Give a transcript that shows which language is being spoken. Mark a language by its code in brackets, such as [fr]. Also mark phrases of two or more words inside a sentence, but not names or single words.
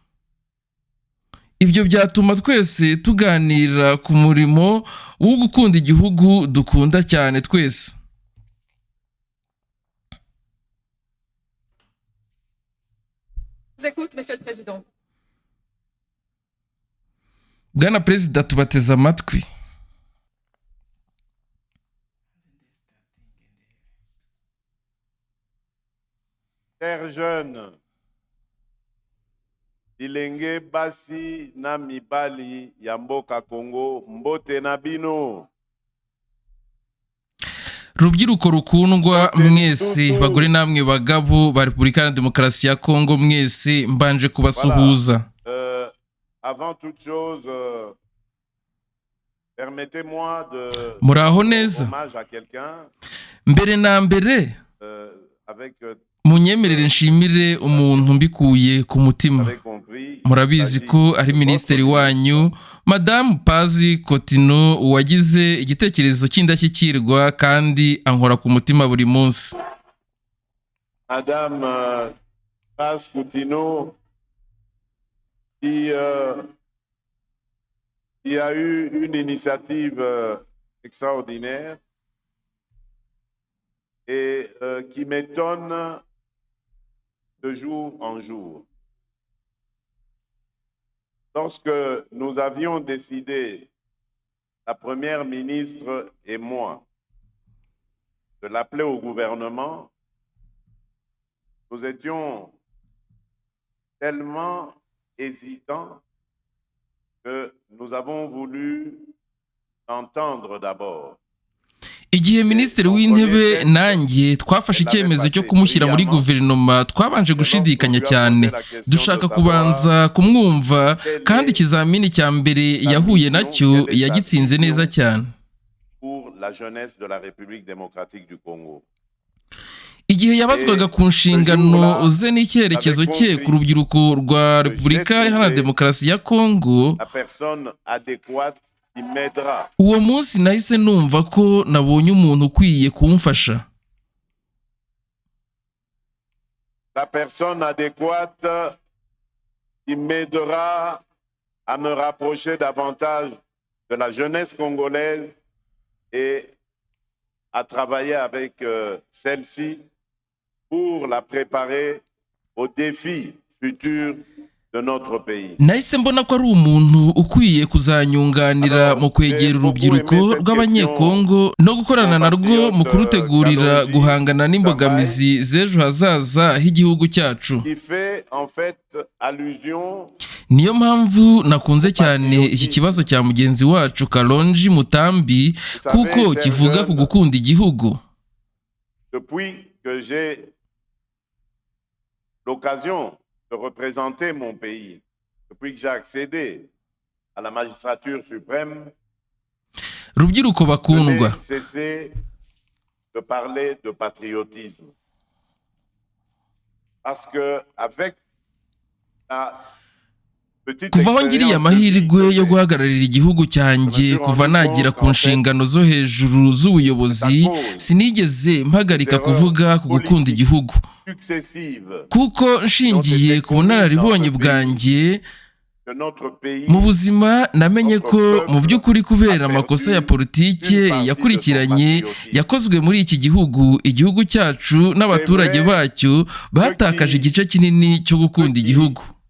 [rw] Ibyo byatuma twese tuganira ku murimo wo gukunda igihugu dukunda cyane twese. [fr] Écoute, Monsieur le Président. [rw] Bwana perezida, tubateze amatwi. [fr] Chers jeunes, [ln] bilenge basi na mibali ya mboka Congo, mbote na bino. [rw] Rubyiruko rukundwa mwese, bagore namwe bagabo ba Repubulika ya Demokarasi ya Kongo mwese, mbanje kubasuhuza. [fr] Avant toute chose, permettez-moi de [rw] muraho neza. [fr] hommage à quelqu'un. [rw] Mbere na mbere munyemerere nshimire umuntu mbikuye ku mutima. Murabizi ko ari minisitiri wanyu Madame Pazi Kotino wagize igitekerezo cy'indashyikirwa kandi ankora ku mutima buri munsi. [fr] Madame Pazi Kotino qui a eu une initiative extraordinaire et qui m'étonne de jour en jour. Lorsque nous avions décidé, la première ministre et moi, de l'appeler au gouvernement, nous étions tellement hésitants que nous avons voulu entendre d'abord. [rw] Igihe minisitiri w'intebe nanjye twafashe icyemezo cyo kumushyira muri guverinoma, twabanje gushidikanya cyane. Dushaka kubanza kumwumva, kandi ikizamini cya mbere yahuye nacyo yagitsinze neza cyane. Igihe yabazwaga ku nshingano ze n'icyerekezo cye ku rubyiruko rwa Repubulika Iharanira Demokarasi ya Kongo, uwo munsi nahise numva ko nabonye umuntu ukwiye kumfasha. [fr] La personne adéquate qui m'aidera à me rapprocher davantage de la jeunesse congolaise et à travailler avec celle-ci pour la préparer aux défis futurs de notre pays. [rw] nahise mbona ko ari umuntu ukwiye kuzanyunganira mu kwegera urubyiruko rw'abanyekongo no gukorana narwo mu kurutegurira guhangana n'imbogamizi z'ejo hazaza h'igihugu cyacu. Niyo mpamvu nakunze cyane iki kibazo cya mugenzi wacu Kalonji Mutambi kuko kivuga ku gukunda igihugu. [fr] Depuis que j'ai l'occasion de représenter mon pays, depuis que j'ai accédé à la magistrature suprême, [rw] rubyiruko bakundwa, [fr] je n'ai cessé de parler de patriotisme. Parce que avec la [rw] kuva aho ngiriye amahirwe yo guhagararira igihugu cyanjye kuva nagira ku nshingano zo hejuru z'ubuyobozi, sinigeze mpagarika kuvuga ku gukunda igihugu, kuko nshingiye ku bunararibonye bwanjye mu buzima namenye ko mu by'ukuri kubera amakosa ya politike yakurikiranye yakozwe muri iki gihugu, igihugu cyacu n'abaturage bacyo batakaje igice kinini cyo gukunda igihugu.